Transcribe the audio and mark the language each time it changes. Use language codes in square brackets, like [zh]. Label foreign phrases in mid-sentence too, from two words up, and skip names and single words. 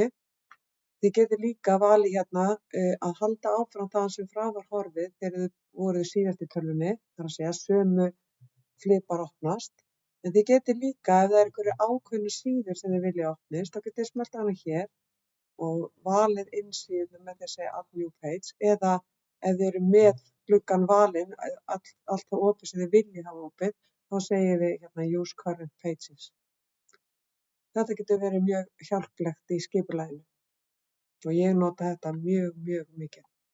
[is] Þið getið líka valið hérna að halda áfram það sem frá var horfið þegar þið voruð síðast í tölvunni, þar að segja sömu flipar opnast. En þið getið líka, ef það er einhverju ákveðnu síður sem þið vilja opnist, þá getið þið smellt á hana hér og valið inn síðu með því að segja [en] add new page, [is] eða ef þið eru með gluggan valinn, allt það opið sem þið viljið hafa opið, þá segið þið hérna [en] use current pages. [is] Þetta getur verið mjög hjálplegt í skipulaginu og ég nota þetta mjög mikið.